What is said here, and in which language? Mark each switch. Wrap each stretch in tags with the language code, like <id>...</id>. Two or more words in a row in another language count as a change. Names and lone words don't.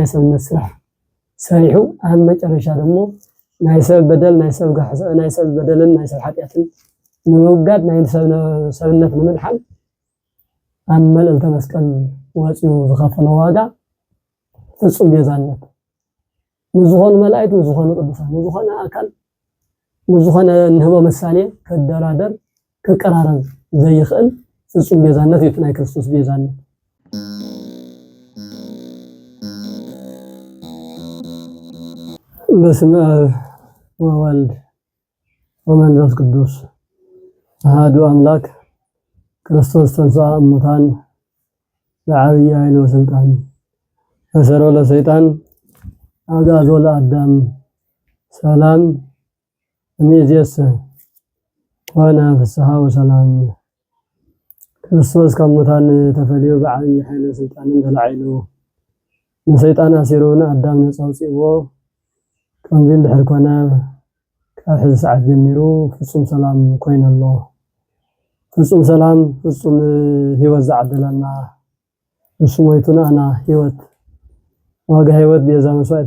<ti>ሰብነት ስራሕ ሰሪሑ ኣብ መጨረሻ ደግሞ ናይ ሰብ በደል ናይ ሰብ ጋሕዘ ናይ ሰብ በደልን ናይ ሰብ ኃጢአትን ንምውጋድ ናይ ሰብነት ንምድሓን ኣብ መልእልተ መስቀል ወፂኡ ዝኸፈለ ዋጋ ፍጹም ቤዛነት ንዝኾኑ መላእክት ንዝኾኑ ቅዱሳን ንዝኾነ አካል ንዝኾነ ንህቦ ምሳሌ ከደራደር ከቀራረብ ዘይኽእል ፍጹም ቤዛነት እዩ ናይ ክርስቶስ ቤዛነት</ti> <gez>በስመ አብ ወወልድ ወመንፈስ ቅዱስ አሐዱ አምላክ ክርስቶስ ተንሥአ እሙታን በዐቢይ ኃይል ወሥልጣን አሰሮ ለሰይጣን አግዓዞ ለአዳም ሰላም እምይእዜሰ ኮነ ፍስሐ ወሰላም ክርስቶስ ከሙታን ተፈልዮ</gez> <ti>በዐቢይ ኃይል ወሥልጣን ተላዒሉ ንሰይጣን አሲሩን አዳም ነፃ አውፂእዎ ከምዚ እንድሕር ኮነ ካብ ሕዚ ሰዓት ጀሚሩ ፍጹም ሰላም ኮይነሎ ፍጹም ሰላም ፍጹም ህይወት ዝዓደለና ንሱ ሞይቱና ኣና ህይወት ዋጋ ህይወት ቤዛ መስዋዕት</ti>